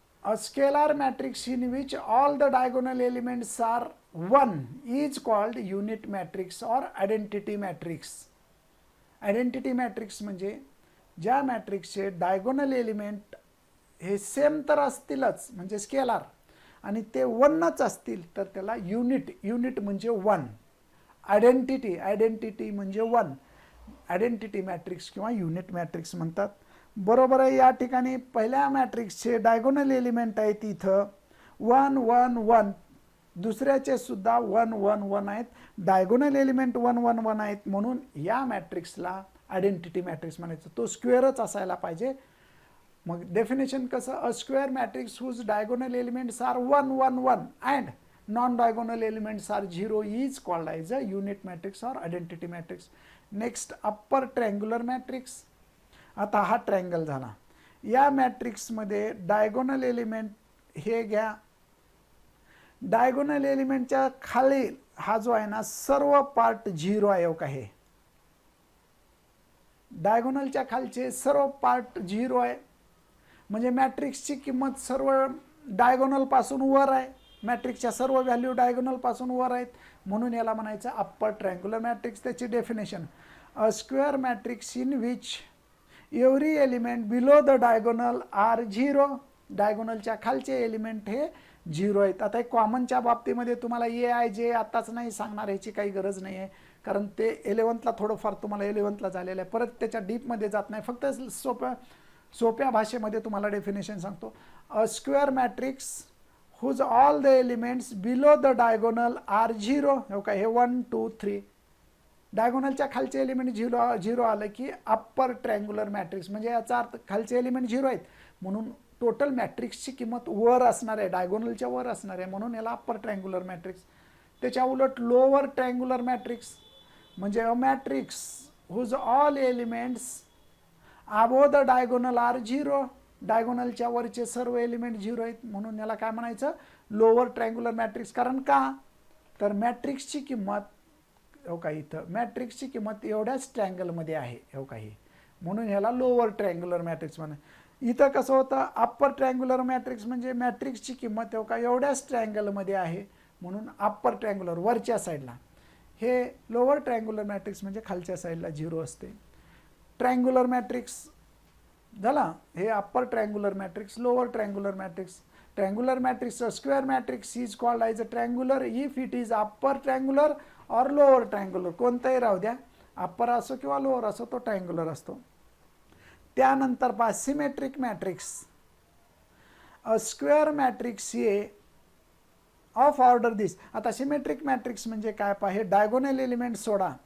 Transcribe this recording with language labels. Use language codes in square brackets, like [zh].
[en] A scalar matrix in which all the diagonal elements are 1 is called unit matrix or identity matrix. [mr] Identity matrix म्हणजे ज्या मॅट्रिक्सचे diagonal element हे same तर असतीलच म्हणजे scalar आणि ते 1च असतील तर त्याला युनिट म्हणजे 1. आयडेंटिटी म्हणजे 1. आयडेंटिटी मॅट्रिक्स किंवा युनिट मॅट्रिक्स म्हणतात. बरोबर आहे. या ठिकाणी पहिल्या मॅट्रिक्सचे डायगोनल एलिमेंट आहेत इथं 1 1 1, दुसऱ्याचे सुद्धा 1 1 1 आहेत. डायगोनल एलिमेंट 1 1 1 आहेत म्हणून या मॅट्रिक्सला आयडेंटिटी मॅट्रिक्स म्हणायचं. तो स्क्वेअरच असायला पाहिजे. मग डेफिनेशन कसं, [en] A square matrix whose diagonal elements are 1 1 1 and non diagonal elements are 0 is called as a unit matrix or identity matrix. [mr] Next upper triangular matrix. आता हा ट्रँगल झाला. या मॅट्रिक्समध्ये डायगोनल एलिमेंट हे घ्या. डायगोनल एलिमेंटच्या खाली हा जो आहे ना सर्व पार्ट 0 आहे का हे. डायगोनलच्या खालचे सर्व पार्ट 0 आहे म्हणजे मॅट्रिक्सची किंमत सर्व डायगोनल पासून वर आहे. मॅट्रिक्सच्या सर्व व्हॅल्यू डायगोनल पासून वर आहेत म्हणून याला म्हणायचं अप्पर ट्रँग्युलर मॅट्रिक्स. त्याची definition, [en] A square matrix in which every element below the diagonal are 0. [mr] डायगोनलच्या खालचे एलिमेंट हे 0 आहेत. आता कॉमनच्या बाबतीमध्ये तुम्हाला AIJ आताच नाही सांगणार, ह्याची काही गरज नाही आहे कारण ते 11thला थोडंफार तुम्हाला 11thला झालेलं आहे. परत त्याच्या डीपमध्ये जात नाही, फक्त सोप्या भाषेमध्ये तुम्हाला डेफिनेशन सांगतो. [en] A square matrix whose all the elements below the diagonal are 0. [mr] हो का, हे 1 2 3 डायगोनलच्या खालचे एलिमेंट 0 आलं की अप्पर ट्रँग्युलर मॅट्रिक्स. म्हणजे याचा अर्थ खालचे एलिमेंट 0 आहेत म्हणून टोटल मॅट्रिक्सची किंमत वर असणार आहे, डायगोनलच्या वर असणार आहे म्हणून याला अप्पर ट्रँग्युलर मॅट्रिक्स. त्याच्या उलट लोअर ट्रँग्युलर मॅट्रिक्स म्हणजे [en] A matrix whose all elements above the diagonal are 0. [mr] डायगोनलच्या वरचे सर्व एलिमेंट 0 आहेत म्हणून याला काय म्हणायचं, लोअर ट्रँग्युलर मॅट्रिक्स. कारण का, तर मॅट्रिक्सची किंमत हो का इथं मॅट्रिक्सची किंमत एवढ्याच ट्रँगलमध्ये आहे हो का, म्हणून ह्याला लोअर ट्रँग्युलर मॅट्रिक्स म्हणा. इथं कसं होतं, अप्पर ट्रँग्युलर मॅट्रिक्स म्हणजे मॅट्रिक्सची किंमत हो का एवढ्याच ट्रँगलमध्ये आहे म्हणून अप्पर ट्रँग्युलर वरच्या साईडला. हे लोअर ट्रँग्युलर मॅट्रिक्स म्हणजे खालच्या साईडला 0 असते. ट्रँग्युलर मॅट्रिक्स झाला, हे upper triangular matrix. Lower triangular matrix. [en] Triangular matrix square matrix is called as a triangular if it is upper triangular or lower triangular. [mr] कोणताही राहू द्या, अप्पर असो किंवा लोअर असो तो ट्रँग्युलर असतो. त्यानंतर पहा symmetric matrix. [en] A square matrix A of order this. [mr] आता सिमेट्रिक मॅट्रिक्स म्हणजे काय पहा, हे डायगोनल एलिमेंट सोडा.